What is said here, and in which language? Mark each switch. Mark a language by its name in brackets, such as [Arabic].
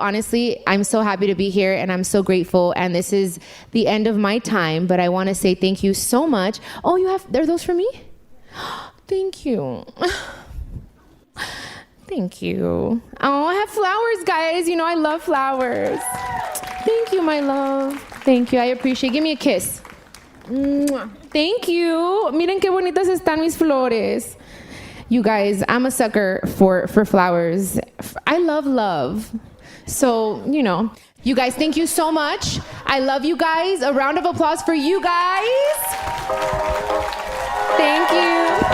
[English] Honestly, I'm so happy to be here, and I'm so grateful. And this is the end of my time, but I want to say thank you so much. Oh, are those for me? Thank you. Thank you. Oh, I have flowers, guys. I love flowers. Thank you, my love. Thank you. I appreciate it. Give me a kiss. Mwah. Thank you. [Spanish] Miren qué bonitas están mis flores. [English] You guys, I'm a sucker for flowers. I love love. So, you guys, thank you so much. I love you guys. A round of applause for you guys. Thank you.